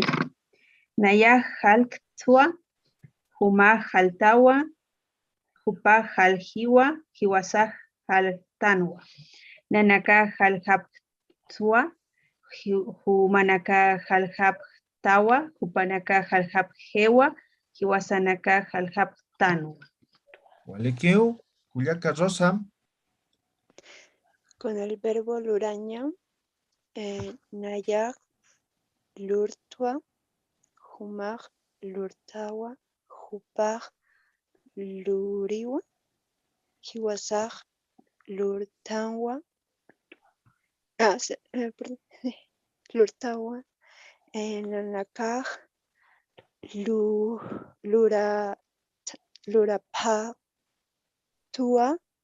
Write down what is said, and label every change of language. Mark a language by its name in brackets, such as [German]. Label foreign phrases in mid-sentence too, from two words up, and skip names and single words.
[Aymara] Naya halktua, Huma haltawa, Hupa haljiwa, Hiwasaj haltanwa. Nanaka haljaptua, Humanaka haljaptawa, Hupanaka haljapjewa, Hiwasanaka haljaptanwa. Walekiu, Culiaca Rosa. [Spanish] Con el verbo [Aymara] luraña, Nayag lurtua, Humag lurtawa, Hupag luriwa, Hiwasag lurtanwa, lurtawa, Nanakaj lurapaktua,